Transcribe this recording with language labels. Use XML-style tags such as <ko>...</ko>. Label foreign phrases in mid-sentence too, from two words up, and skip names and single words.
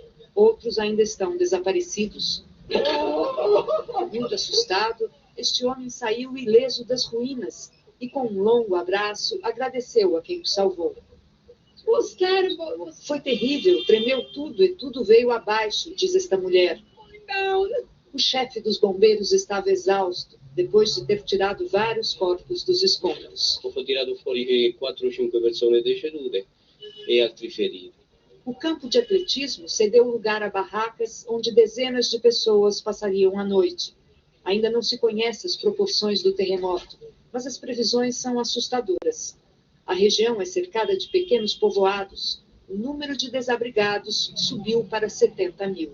<pt>Outros ainda estão desaparecidos. Muito assustado, este homem saiu ileso das ruínas e, com um longo abraço, agradeceu a quem o salvou. Foi terrível, tremeu tudo e tudo veio abaixo, diz esta mulher. O chefe dos bombeiros estava exausto, depois de ter tirado vários corpos dos escombros.</pt> <it>Ho tirato fuori 4 o 5 persone decedute e altri feriti.</it> <pt>O campo de atletismo cedeu lugar a barracas onde dezenas de pessoas passariam a noite. Ainda não se conhece as proporções do terremoto, mas as previsões são assustadoras. A região é cercada de pequenos povoados. O número de desabrigados subiu para 70 mil.</pt>